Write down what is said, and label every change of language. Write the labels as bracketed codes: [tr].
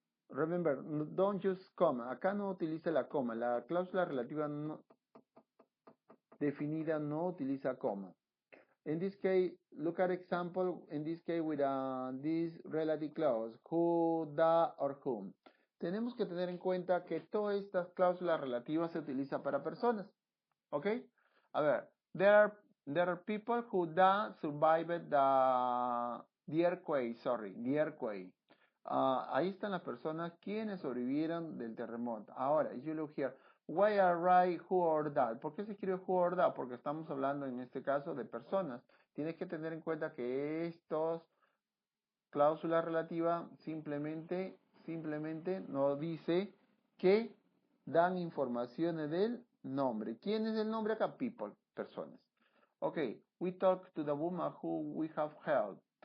[en] Remember, don't use comma. [es] Acá no utiliza la coma. La cláusula relativa definida no utiliza coma. [en] In this case, look at example, in this case with this relative clause, who, the, or whom. [es] Tenemos que tener en cuenta que todas estas cláusulas relativas se utilizan para personas. ¿Ok? A ver, [en] there are people who survived the earthquake, the earthquake. [es] Ahí están las personas quienes sobrevivieron del terremoto. [en] Ahora, if you look here, why are right, who or that? [es] ¿Por qué se escribe who or that? Porque estamos hablando en este caso de personas. Tienes que tener en cuenta que estos cláusulas relativas simplemente nos dice que dan informaciones del nombre. ¿Quién es el nombre acá? People, personas. [en] Ok, we talk to the woman who we have helped.